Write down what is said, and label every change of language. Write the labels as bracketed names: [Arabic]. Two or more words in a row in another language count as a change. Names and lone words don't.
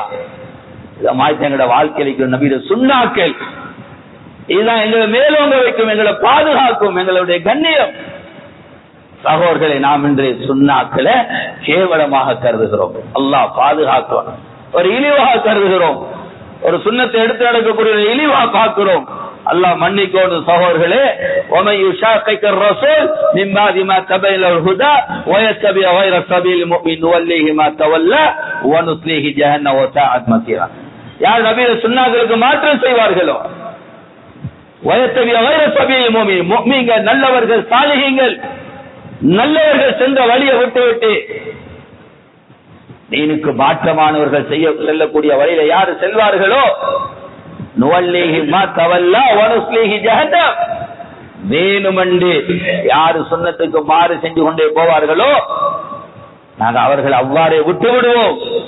[Tamil] இதை மாற்றி எங்களோட வாழ்க்கைக்கு நபியுடைய சுன்னாக்கள் இதுதான் எங்களை மேலோங்க வைக்கும், எங்களை பாதுகாக்கும், எங்களுடைய கண்ணியம். சகோதரர்களை நாம் இன்று சுன்னாக்களை கேவலமாக கருதுகிறோம், அல்லாஹ் பாதுகாக்கணும். ஒரு இழிவாக கருதுகிறோம், ஒரு சுன்னத்தை எடுத்து நடக்கக்கூடிய இழிவா பார்க்கிறோம். அல்லாஹ் மன்னிக்கோணும் சகோதரர்களே. [Arabic] وَمَن يُشَاقِقِ الرَّسُولَ مِن بَعْدِ مَا تَبَيَّنَ لَهُ الْهُدَى وَيَتَّبِعْ غَيْرَ سَبِيلِ الْمُؤْمِنِينَ نُوَلِّهِ مَا تَوَلَّى وَنُصْلِهِ جَهَنَّمَ وَسَاءَتْ مَصِيرًا. [Tamil] யார் நபியுடைய சுன்னத்துக்கு மாற்றம் செய்வார்களோ, [Arabic] وَيَتَّبِعْ غَيْرَ سَبِيلِ الْمُؤْمِنِينَ, [Tamil] முஃமின்கள் நல்லவர்கள் சாலிஹீன்கள் நல்லவர்கள் சென்ற வழியை விட்டு தீனுக்கு மாற்றமானவர்கள் செல்லக்கூடிய வழியில யாரு செல்வார்களோ, [Arabic] نوله ما تولى ونصله جهنم. [Tamil] வேணுமென்று யாரு சுன்னத்துக்கு மாறு செஞ்சு கொண்டே போவார்களோ நாங்கள் அவர்கள் அவ்வாறே விட்டு விடுவோம்.